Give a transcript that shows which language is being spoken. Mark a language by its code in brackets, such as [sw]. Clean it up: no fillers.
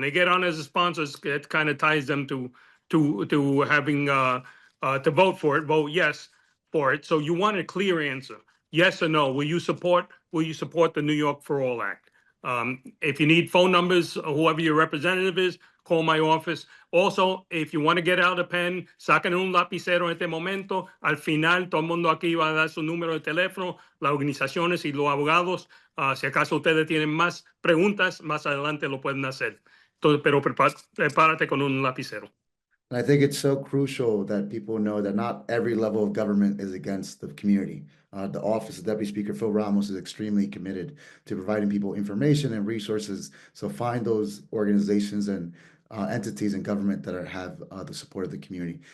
[en] When they get on as a sponsor, it kind of ties them to having to vote for it, vote yes for it. So you want a clear answer, yes or no. Will you support the New York for All Act? If you need phone numbers, whoever your representative is, call my office. Also, if you want to get out a pen, [es] saquen un lapicero en este momento. Al final, todo el mundo aquí va a dar su número de teléfono, las organizaciones y los abogados. Si acaso ustedes tienen más preguntas, más adelante lo pueden hacer. Entonces, pero prepárate con un lapicero. [en] And I think it's so crucial that people know that not every level of government is against the community. The Office of Deputy Speaker Phil Ramos is extremely committed to providing people information and resources. So find those organizations and entities in government that have the support of the community.